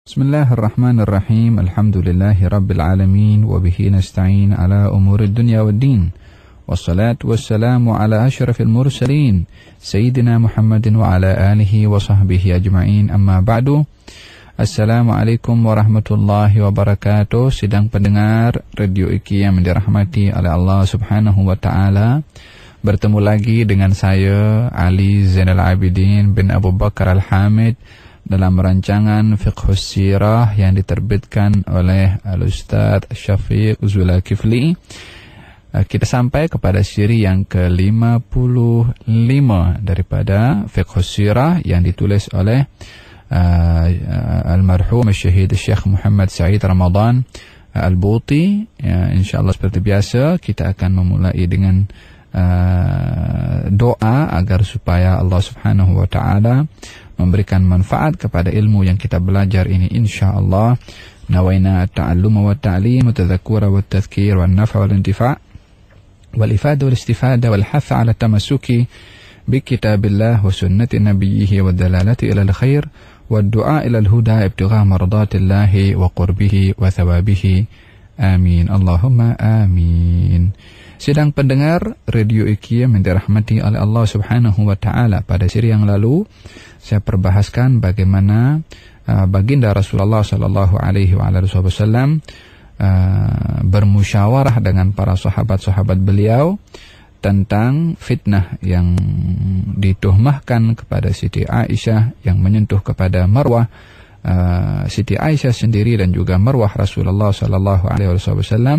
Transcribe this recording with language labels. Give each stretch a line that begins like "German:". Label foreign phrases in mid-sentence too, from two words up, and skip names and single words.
Arabic: بسم الله الرحمن الرحيم. الحمد لله رب العالمين وبه نستعين على أمور الدنيا والدين. والصلاة والسلام على أشرف المرسلين سيدنا محمد وعلى آله وصحبه أجمعين. أما بعد. السلام عليكم ورحمة الله وبركاته.
Malay: Sidang pendengar Radio IKI yang dirahmati oleh Allah
Arabic: سبحانه وتعالى.
Malay: Bertemu lagi dengan saya Ali Zainal Abidin bin Abu Bakar Al-Hamid dalam rancangan Fiqhus Sirah yang diterbitkan oleh Al-Ustaz Syafiq Zulkifli. Kita sampai kepada siri yang ke-55 daripada Fiqhus Sirah yang ditulis oleh almarhum Syahid Syekh Muhammad Said Ramadan Al-Buti. InsyaAllah seperti biasa kita akan memulai dengan doa agar supaya Allah
Arabic: سبحانه وتعالى
Malay: memberikan manfaat kepada ilmu yang kita belajar ini insyaallah.
Arabic: نوينا التعلم والتعليم والتذكر والتذكير والنفع والانتفاع والإفادة والاستفادة والحث على التمسك بكتاب الله وسنة نبيه والدلالة إلى الخير والدعاء إلى الهدى ابتغاء مرضاة الله وقربه وثوابه. آمين. اللهم آمين.
Malay: Sidang pendengar Radio IKI yang dirahmati oleh Allah
Arabic: سبحانه وتعالى,
Malay: pada siri yang lalu saya perbahaskan bagaimana baginda Rasulullah
Arabic: صلى الله عليه وسلم
Malay: bermusyawarah dengan para sahabat-sahabat beliau tentang fitnah yang dituhmahkan kepada Siti Aisyah yang menyentuh kepada marwah Siti Aisyah sendiri dan juga marwah Rasulullah
Arabic: صلى الله عليه وسلم.